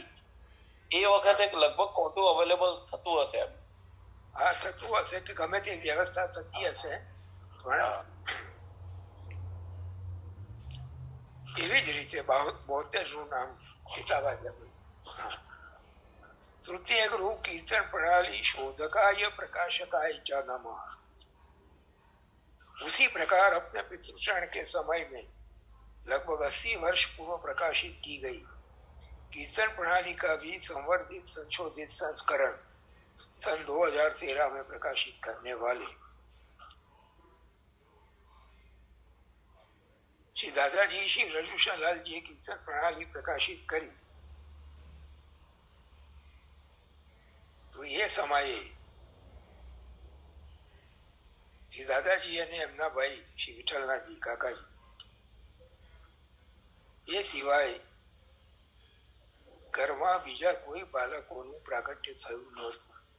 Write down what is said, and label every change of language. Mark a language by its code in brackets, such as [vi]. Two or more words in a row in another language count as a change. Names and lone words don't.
[gu] એ વખતે લગભગ કોઠું અવેલેબલ થતું હશે. હા, થતું હશે કે ગમે તે વ્યવસ્થા થતી હશે. પણ એવી જ રીતે 72 નું નામ એટલા વાગ્યા. [sa] तृतीय गुरु कीर्तन प्रणाली शोधकाय प्रकाशकाय च नमः. [hi] उसी प्रकार अपने पितृचरण के समय में लगभग 80 वर्ष पूर्व प्रकाशित की गई कीर्तन प्रणाली का भी संवर्धित संशोधित संस्करण सन 2013 में प्रकाशित करने वाले श्री दादाजी श्री रजूषण लाल जी कीर्तन प्रणाली प्रकाशित करी. [gu] તો એ સમયે શ્રી દાદાજી અને એમના ભાઈ શ્રી વિઠ્ઠલનાથજી કાકાજી એ સિવાય ઘરમાં બીજા કોઈ બાળકોનું પ્રાગટ્ય થયું નહોતું.